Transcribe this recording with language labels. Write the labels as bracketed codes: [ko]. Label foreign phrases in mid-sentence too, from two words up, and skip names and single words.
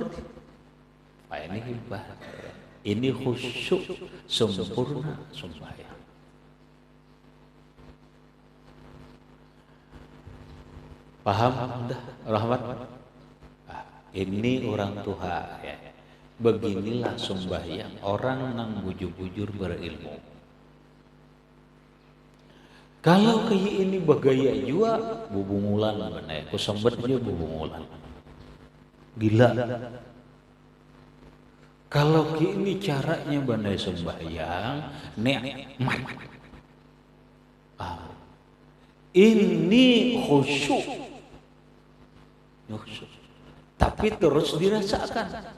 [id] Ini ibadah. Ini khusyuk sempurna sembahyang. [bjn] Paham dah, Rahmat? [id] Ini orang tua ya. [bjn] Beginilah sembahyang orang nang bujur-bujur berilmu. Kalau kayak ini bagaya jua bubungulan mana? Aku sambet aja bubungulan. [id] Gila. [bjn] Kalau gini caranya bandai sembahyang, nikmat. [id] Ini khusyuk. Tapi terus dirasakan.